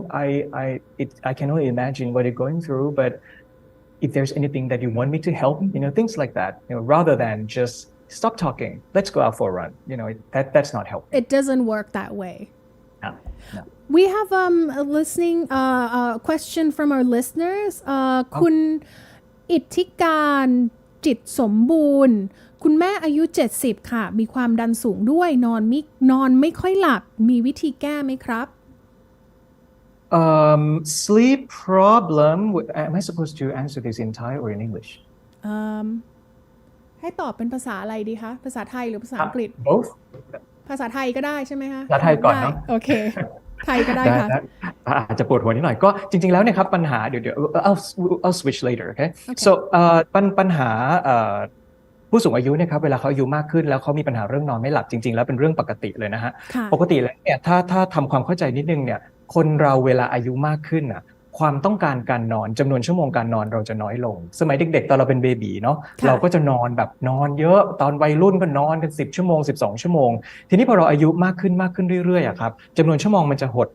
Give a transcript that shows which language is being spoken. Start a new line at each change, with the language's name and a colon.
English: I can only imagine what you're going through, but if there's anything that you want me to help, things like that, rather than just stop talking, let's go out for a run. That's not helpful. It doesn't work that way. No. We have a question from our listeners.
Thai: คุณอิทธิการจิตสมบูรณ์คุณแม่อายุ70ค่ะมีความดันสูงด้วยนอนไม่ค่อยหลับมีวิธีแก้ไหมครับ
English: Sleep problem. Am I supposed to answer this in Thai or in English?
Thai: ให้ตอบเป็นภาษาอะไรดีคะภาษาไทยหรือภาษาอังกฤษ
English: Both.
Thai: ภาษาไทยก็ได้ใช่ไหมคะ ภาษาไทยก่อนเนาะ โอเคไทยก็ได้ค่ะ อาจจะปวดหัวนิดหน่อยก็จริงๆแล้วเนี่ยครับปัญหาเดี๋ยว
English: I'll switch later okay so
Thai: ปัญหาผู้สูงอายุเนี่ยครับเวลาเขาอายุมากขึ้นแล้วเขามีปัญหาเรื่องนอนไม่หลับจริงๆแล้วเป็นเรื่องปกติเลยนะฮะปกติแล้วเนี่ยถ้าทำความเข้าใจนิดนึงเนี่ยคนเราเวลาอายุมากขึ้นอ่ะความต้องการการนอนจำนวนชั่วโมงการนอนเราจะน้อยลงสมัยเด็กๆตอนเราเป็นเบบีเนาะเราก็จะนอนแบบนอนเยอะตอนวัยรุ่นก็นอนกัน10ชั่วโมง12ชั่วโมงทีนี้พอเราอายุมากขึ้นเรื่อยๆอะครับจำนวนชั่วโมงมันจะ